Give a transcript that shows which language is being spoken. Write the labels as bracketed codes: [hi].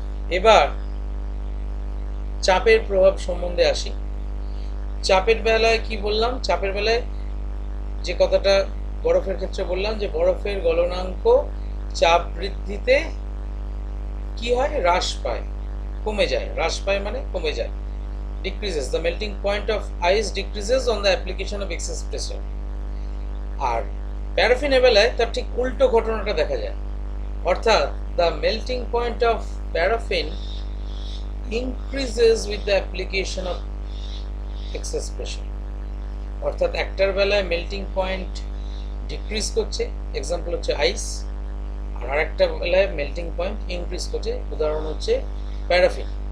[bn] এবার চাপের প্রভাব সম্বন্ধে আসি। চাপের বেলায় কি বললাম? চাপের বেলায় যে কথাটা বরফের ক্ষেত্রে বললাম, যে বরফের গলনাঙ্ক চাপ বৃদ্ধিতে কি হয়? হ্রাস পায়, কমে যায়। হ্রাস পায় মানে কমে যায়, decreases. [en] The melting point of ice decreases on the application of excess pressure. [bn] আর প্যারাফিনের বেলায় তার ঠিক উল্টো ঘটনাটা দেখা যায়। [en] অর্থাৎ the melting point of paraffin increases with the application of excess pressure. [bn] অর্থাৎ একটার বেলায় মেল্টিং পয়েন্ট ডিক্রিজ করছে, এক্সাম্পল হচ্ছে আইস, আর আরেকটা বেলায় মেল্টিং পয়েন্ট ইনক্রিজ করছে, উদাহরণ হচ্ছে প্যারাফিন।